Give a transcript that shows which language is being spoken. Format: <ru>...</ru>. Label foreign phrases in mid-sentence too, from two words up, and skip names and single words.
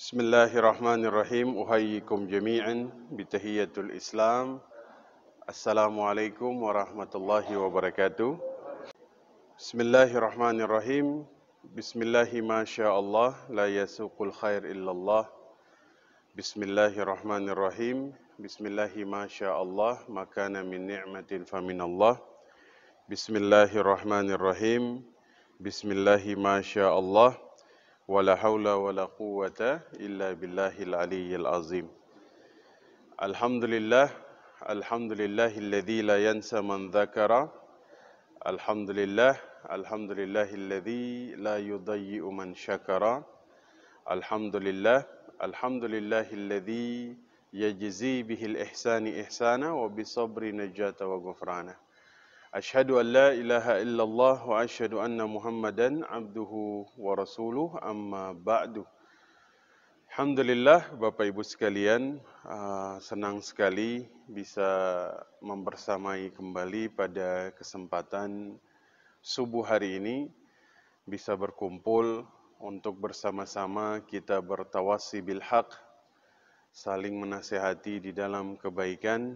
<ar>بسم الله الرحمن الرحيم. أحييكم جميعا بتحية الإسلام. السلام عليكم ورحمة الله وبركاته. بسم الله الرحمن الرحيم. بسم الله ما شاء الله لا يسوق الخير إلا الله. بسم الله الرحمن الرحيم. بسم الله ما شاء الله ما كان من نعمة فمن الله. بسم الله الرحمن الرحيم. بسم الله ما شاء الله. ولا حول ولا قوة إلا بالله العلي العظيم. الحمد لله الذي لا ينسى من ذكر. الحمد لله الذي لا يضيع من شكر. الحمد لله الذي يجزي بالإحسان إحسانا وبالصبر نجاة وغفرانا. أشهد أن لا إله إلا الله وأشهد أن محمدا عبده ورسوله، أما بعد.</ar> <id>Alhamdulillah Bapak Ibu sekalian, senang sekali bisa membersamai kembali pada kesempatan subuh hari ini, bisa berkumpul untuk bersama-sama kita bertawasi</id> <ar>بالحق,</ar> <id>saling menasihati di dalam kebaikan.</id>